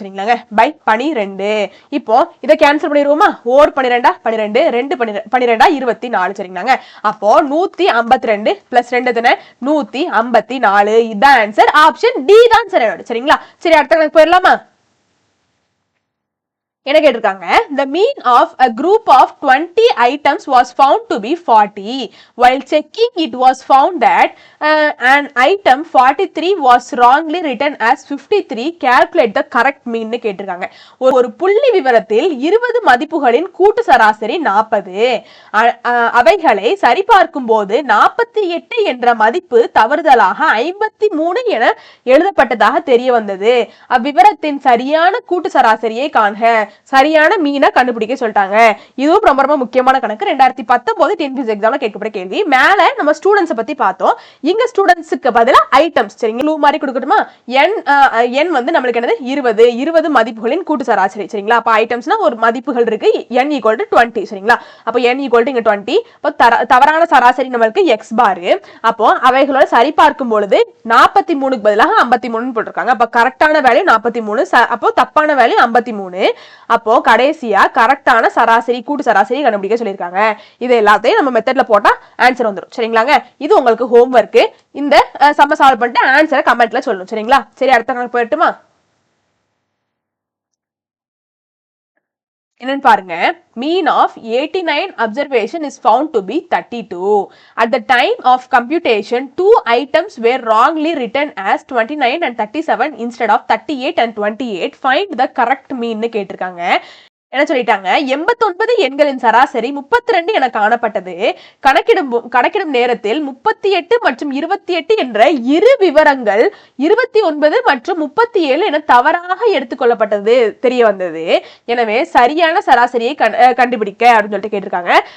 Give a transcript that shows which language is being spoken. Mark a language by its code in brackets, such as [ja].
[ta] சரிங்களாங்க, by 12. இப்போ இதை cancel பண்ணிடுவோமா, ஓர் 12 12 2 12 24. சரிங்களாங்க, அப்போ 152 பிளஸ் 2 தானே 154. இதுதான் ஆன்சர். ஆப்ஷன் டி தான் சரி. சரிங்களா, சரி, அடுத்த கணக்கு போயிடலாமா. என்ன கேட்டிருக்காங்க, [en] the mean of a group of 20 items was found to be 40. While checking, it was found that an item 43 was wrongly written as 53. Calculate the correct mean [ta] ன்னு கேட்டிருக்காங்க. ஒரு புள்ளி விவரத்தில் 20 மதிப்புகளின் கூட்டு சராசரி 40. அவைகளை சரிபார்க்கும் போது 48 என்ற மதிப்பு தவறுதலாக 53 என எழுதப்பட்டதாக தெரிய வந்தது. அவ்விவரத்தின் சரியான கூட்டு சராசரியை காண்க. சரியான மீனை கண்டுபிடிக்க சொல்லிட்டாங்க. இதுவும் ரொம்ப ரொம்ப முக்கியமான கணக்கு. 2019 டிஎன்பிஎஸ்சி எக்ஸாம்ல கேட்கப்பட்ட கேள்வி. மேல நம்ம ஸ்டூடெண்ட்ஸ் பத்தி பார்த்தோம், இங்க ஸ்டூடெண்ட்ஸ்க்கு பதிலா ஐட்டம்ஸ். சரிங்க, க்ளூ மாதிரி கொடுக்கட்டுமா, n வந்து நம்மளுக்கு என்னது 20 மதிப்புகளின் கூட்டு சராசரி. சரிங்களா, அப்ப ஐட்டம்ஸ்னா ஒரு மதிப்புகள் இருக்கு, n = 20. சரிங்களா, அப்ப n = இங்க 20. அப்ப தவறான சராசரி நம்மளுக்கு x பார். அப்போ அவைகளோட சரி பார்க்கும் பொழுது 43க்கு பதிலாக 53 போட்டிருக்காங்க. அப்ப கரெக்டான வேல்யூ 43, அப்போ தப்பான வேல்யூ 53. அப்போ கடைசியா கரெக்டான சராசரி கூட்டு சராசரி கண்டுபிடிக்க சொல்லியிருக்காங்க. இது எல்லாத்தையும் நம்ம மெத்தட்ல போட்டா ஆன்சர் வந்துடும். சரிங்களாங்க, இது உங்களுக்கு ஹோம்வொர்க். இந்த சம்ம சால்வ் பண்ணிட்டு ஆன்சரை கமெண்ட்ல சொல்லணும். சரிங்களா, சரி, அடுத்த கணக்கு போயிட்டுமா. என்னன்னு பாருங்க, [en] mean of 89 observation is found to be 32. At the time of computation, 2 items were wrongly written as 29 and 37 instead of 38 and 28. Find the correct mean [ta] ன்னு கேட்டிருக்காங்க. என்ன சொல்லிட்டாங்க, 89 எண்களின் சராசரி 32 என காணப்பட்டது. கணக்கிடும் நேரத்தில் 38 மற்றும் 28 என்ற இரு விவரங்கள் 29 மற்றும் 37 என தவறாக எடுத்துக்கொள்ளப்பட்டது தெரிய வந்தது. எனவே சரியான சராசரியை கண்டுபிடிக்க அப்படின்னு சொல்லிட்டு கேட்டிருக்காங்க.